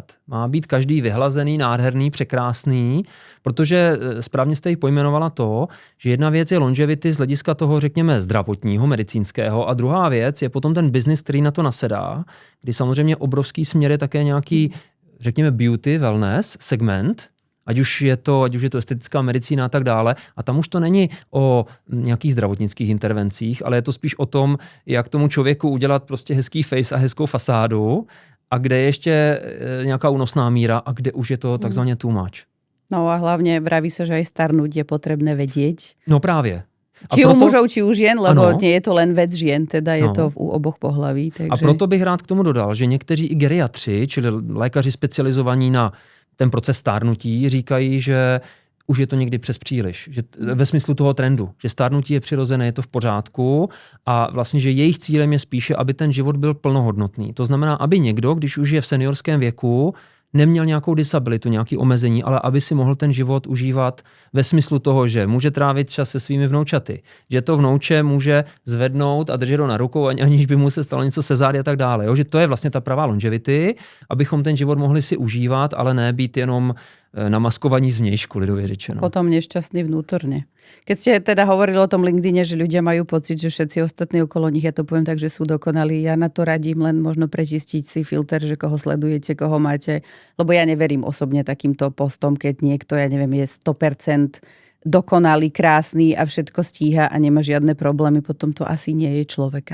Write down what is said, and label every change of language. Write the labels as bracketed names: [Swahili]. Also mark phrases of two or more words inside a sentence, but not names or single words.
[Czech] Má být každý vyhlazený, nádherný, překrásný, protože správně jste ji pojmenovala to, že jedna věc je longevity z hlediska toho, řekněme, zdravotního, medicínského a druhá věc je potom ten biznis, který na to nasedá, kdy samozřejmě obrovský směr je také nějaký, řekněme, [English] beauty, wellness [Czech] segment, ať už je to estetická medicína a tak dále. A tam už to není o nějakých zdravotnických intervencích, ale je to spíš o tom, jak tomu člověku udělat prostě hezký face a hezkou fasádu a kde je ještě nějaká únosná míra a kde už je to takzvaně [English] too much. [Slovak] No a hlavně vraví se, že aj starnúť je potrebné vedieť. [Czech] No právě. [Slovak] Či u mužov, či u žien, lebo nie je to len vec žien, teda je to u oboch pohlaví. Takže... [Czech] A proto bych rád k tomu dodal, že někteří i geriatři, čili lékaři specializovaní na ten proces stárnutí, říkají, že už je to někdy přes příliš. Že ve smyslu toho trendu, že stárnutí je přirozené, je to v pořádku a vlastně, že jejich cílem je spíše, aby ten život byl plnohodnotný. To znamená, aby někdo, když už je v seniorském věku, neměl nějakou disabilitu, nějaké omezení, ale aby si mohl ten život užívat ve smyslu toho, že může trávit čas se svými vnoučaty, že to vnouče může zvednout a držet ho na rukou, aniž by mu se stalo něco se zády a tak dále. Jo? Že to je vlastně ta pravá longevity, abychom ten život mohli si užívat, ale ne být jenom namaskovaní zvnějšku, lidově řečeno. [Slovak] Potom nešťastný vnútorne. Keď ste teda hovorili o tom LinkedIne, že ľudia majú pocit, že všetci ostatní okolo nich, ja to poviem tak, že sú dokonalí. Ja na to radím len možno prečistiť si filter, že koho sledujete, koho máte. Lebo ja neverím osobne takýmto postom, keď niekto, ja neviem, je 100% dokonalý, krásny a všetko stíha a nemá žiadne problémy, potom to asi nie je človek.